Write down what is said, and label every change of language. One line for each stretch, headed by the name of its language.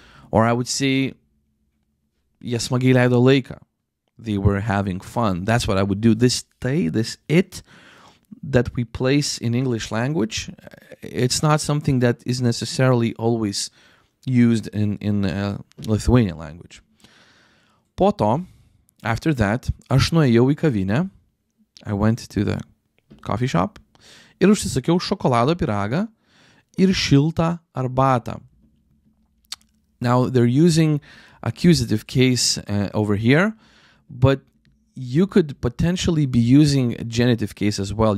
Lithuanian: Or I would say jie smagiai leido laiką.
English: They were having fun. That's what I would do. This tai, this it that we place in English language, it's not something that is necessarily always used in Lithuanian language.
Lithuanian: Po to,
English: after that,
Lithuanian: aš nuėjau į kavinę.
English: I went to the coffee shop.
Lithuanian: Ir užsisakiau šokolado pyragą ir šiltą arbatą.
English: Now, they're using accusative case over here, but you could potentially be using a genitive case as well.